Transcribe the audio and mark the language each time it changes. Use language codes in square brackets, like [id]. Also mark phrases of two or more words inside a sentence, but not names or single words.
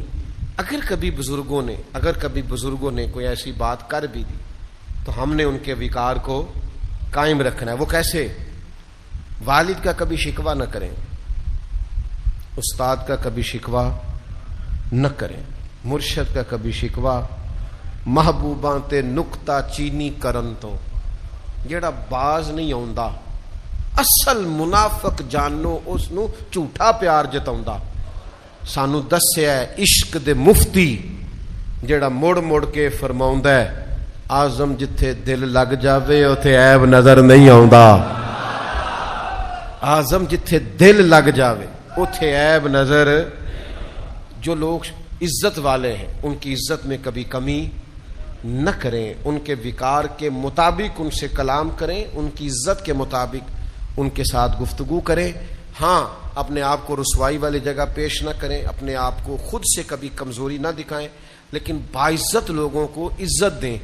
[ur] اگر کبھی بزرگوں نے کوئی ایسی بات کر بھی دی تو ہم نے ان کے وقار کو قائم رکھنا ہے. وہ کیسے؟ والد کا کبھی شکوہ نہ کریں، استاد کا کبھی شکوہ نہ کریں، مرشد کا کبھی شکوہ. [pa] محبوباں تے نکتہ چینی کرن تو جیڑا باز نہیں آوندا، اصل منافق جانو اس نو جھوٹا پیار جتاوندا. سانو دسیا ہے عشق دے مفتی جیڑا مڑ مڑ کے فرماوندا ہے آزم جتھے دل لگ جاوے اوتھے عیب نظر نہیں آوندا. آزم جتھے دل لگ جاوے اوتھے عیب نظر. [ur] جو لوگ عزت والے ہیں ان کی عزت میں کبھی کمی نہ کریں، ان کے وقار کے مطابق ان سے کلام کریں، ان کی عزت کے مطابق ان کے ساتھ گفتگو کریں. ہاں اپنے آپ کو رسوائی والی جگہ پیش نہ کریں، اپنے آپ کو خود سے کبھی کمزوری نہ دکھائیں، لیکن باعزت لوگوں کو عزت دیں.